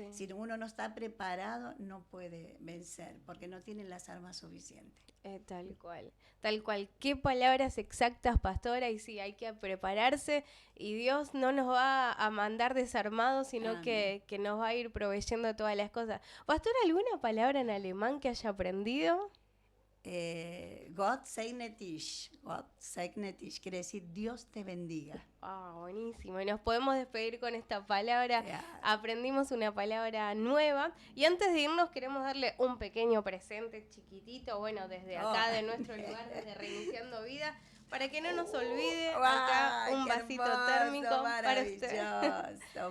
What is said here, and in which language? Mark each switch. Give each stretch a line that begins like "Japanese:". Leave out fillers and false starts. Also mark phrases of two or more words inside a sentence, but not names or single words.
Spanish: Si uno no está preparado, no puede vencer, porque no tiene las armas suficientes. Tal cual. Qué palabras exactas, pastora, y sí, hay que prepararse, y Dios no nos va a mandar desarmados, sino que nos va a ir proveyendo todas las cosas. Pastora, ¿alguna palabra en alemán que haya aprendido?
German: Gott segne dich. Gott segne dich
Spanish: quiere decir Dios te bendiga. Buenísimo. Y nos podemos despedir con esta palabra. Aprendimos una palabra nueva. Y antes de irnos queremos darle un pequeño presente chiquitito, bueno, desde acá, de nuestro lugar, desde Reiniciando Vida, para que no nos olvide, acá un vasito térmico para usted.